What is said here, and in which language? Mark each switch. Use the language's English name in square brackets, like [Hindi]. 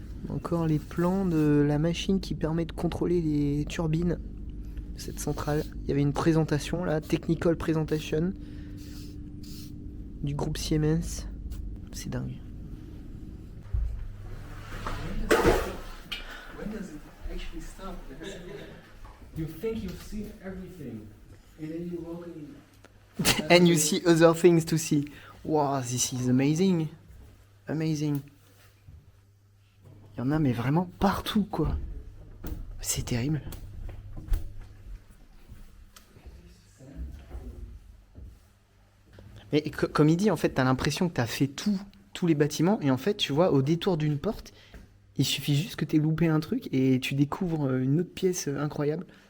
[French] Encore les plans de la machine qui permet de contrôler les turbines de cette centrale. Il y avait une présentation là, Technical Presentation du groupe Siemens. C'est dingue. [English] When does it actually stop? You think you've seen everything, and then you walk in. And you see other things to see. Wow, this is amazing. Amazing. [French] Il y en a mais vraiment partout quoi. C'est terrible. Mais comme il dit, en fait, t'as l'impression que t'as fait tous les bâtiments, et en fait, tu vois, au détour d'une porte, il suffit juste que t'aies loupé un truc, et tu découvres une autre pièce incroyable.